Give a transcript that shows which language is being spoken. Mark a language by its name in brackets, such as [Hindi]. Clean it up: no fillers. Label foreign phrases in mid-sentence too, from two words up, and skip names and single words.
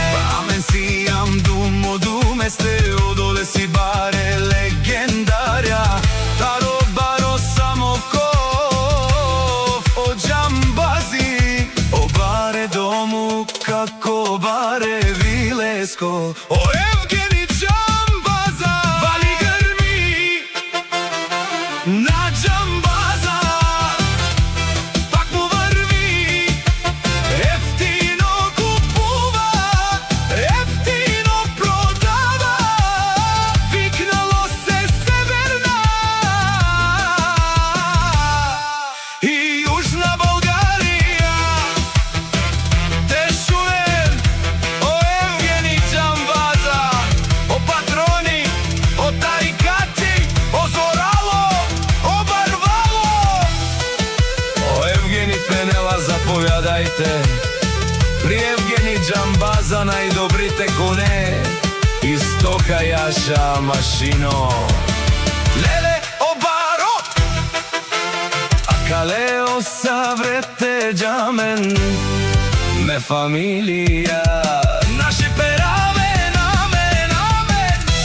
[Romany] Амен си ам думо думе сте, одоле си баре легендаря, таро баро Самоков, о Джамбази, о баре дому, како баре вилеско, о Евгений Джамбаза. [Bulgarian] Вали гърми на Джамбаза, пак му върви, ефтино купува, ефтино продава, викнало се Северна и Южна България. [Romany] Те шуен, о Евгений Джамбаза, о патрони, о тарикати, о Зорало, о Барвало, о Евгений Пенела, [Bulgarian] заповядайте при Евгений Джамбаза, најдобрите коне и стока јаша машино. [Romany] Леле, о баро, а калео саврете джамен, ме фамилија, наше пераве намен, амен.